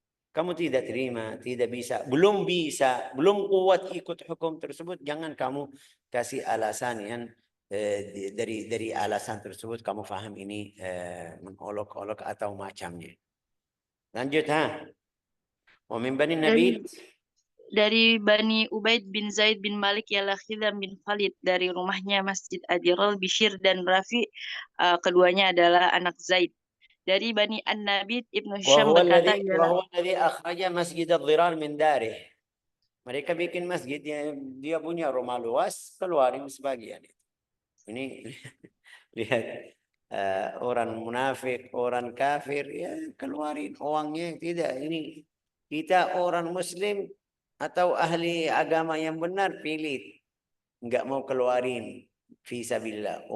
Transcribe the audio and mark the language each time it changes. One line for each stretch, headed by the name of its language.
Indonesian: Kamu tidak terima, belum kuat ikut hukum tersebut, jangan kamu kasih alasan yang dari alasan tersebut kamu faham ini mengolok-olok atau macamnya.
Arabic: Lanjut Wa min bani Nabi.
Indonesian: Dari Bani Ubaid bin Zaid bin Malik ialah Khidam bin Khalid. Dari rumahnya Masjid Adirul, Bishir dan Rafi, keduanya adalah anak Zaid. Dari Bani An-Nabit, Ibnu Hisham berkata,
Arabic: وهو الذي أخرج مسجد الضرار من داره.
Indonesian: Mereka bikin masjid, dia punya rumah luas, keluarin sebagian. Ini lihat orang munafik, orang kafir, ya keluarin uangnya. Tidak, ini kita orang muslim atau ahli agama yang benar pilih, enggak mau keluarin fisabilillah.